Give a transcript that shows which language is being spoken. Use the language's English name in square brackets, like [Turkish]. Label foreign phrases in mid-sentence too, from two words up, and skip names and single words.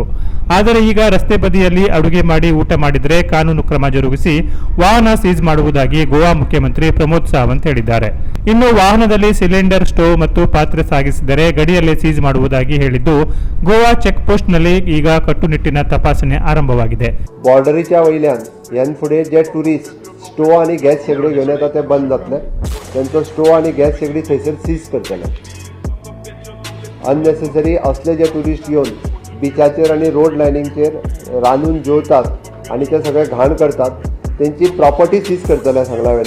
[Kannada] ಆದರೆ ಈಗ ರಸ್ತೆ ಬದಿಯಲ್ಲಿ ಅಡುಗೆ ಮಾಡಿ ಊಟ ಮಾಡಿದರೆ ಕಾನೂನು ಕ್ರಮ ಜರುಗಿಸಿ ವಾಹನ ಸೀಜ್ ಮಾಡುವುದಾಗಿ ಗೋವಾ ಮುಖ್ಯಮಂತ್ರಿ ಪ್ರಮೋದ್ ಸಾವಂತ್ ಹೇಳಿದ್ದಾರೆ. ಇನ್ನು ವಾಹನದಲ್ಲಿ ಸಿಲಿಂಡರ್, ಸ್ಟೋವ್ ಮತ್ತು ಪಾತ್ರೆ ಸಾಗಿಸಿದರೆ ಗಡಿಯಲ್ಲೇ ಸೀಜ್ ಮಾಡುವುದಾಗಿ ಹೇಳಿದ್ದು, ಗೋವಾ ಚೆಕ್ ಪೋಸ್ಟ್ ನಲ್ಲಿ ಈಗ ಕಟ್ಟುನಿಟ್ಟಿನ ತಪಾಸಣೆ ಆರಂಭವಾಗಿದೆ. [Konkani] बॉर्डरीच्या वयल्यान ह्यान फुडें जे टुरिस्ट स्टोव आनी गॅस शेगडी घेवन येता ते बंद जातले. तांचो स्टोव आनी गॅस शेगडी थंयसर सीज करतले. अननेसेसरी असले जे टुरिस्ट येवन बिचाचेर आनी रोड लायनींगचेर रांदून जेवतात आनी ते सगळे घाण करतात, तेंची प्रॉपर्टी सीज करतले सांगला वेना.